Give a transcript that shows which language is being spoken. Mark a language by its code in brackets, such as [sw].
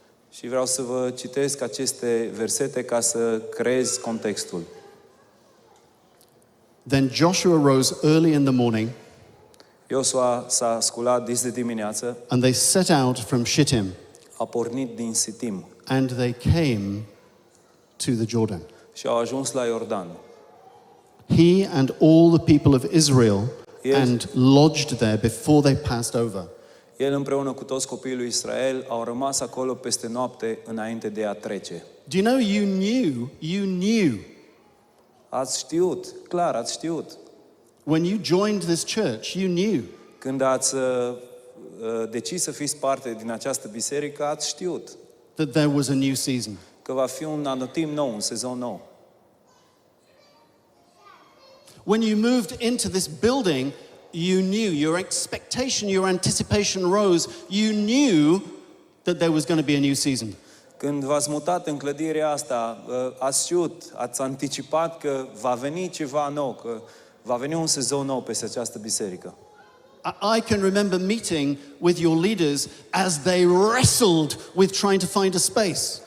[ro] Și vreau să vă citesc aceste versete ca să creez contextul. [en] Then Joshua rose early in the morning, [ro] Iosua s-a sculat dis de dimineață, [en] and they set out from Shittim, [ro] a pornit din Sitim [en] and they came to the Jordan. [ro] și au ajuns la Iordan. [en] He and all the people of Israel, Yes. and lodged there before they passed over. [ro] El împreună cu toți copiii lui Israel au rămas acolo peste noapte înainte de a trece. [en] Do you know, you knew [ro] Ați știut, clar, ați știut. [en] when you joined this church, you knew [ro] Când ați decis să fiți parte din această biserică, ați știut [en] that there was a new season. [ro] că va fi un anotimp nou, un sezon nou. [en] When you moved into this building, you knew, your expectation, your anticipation rose. You knew that there was going to be a new season. [ro] Când v-ați mutat în clădirea asta, ați știut, ați anticipat că va veni ceva nou, că va veni un sezon nou peste această biserică. [en] I can remember meeting with your leaders as they wrestled with trying to find a space.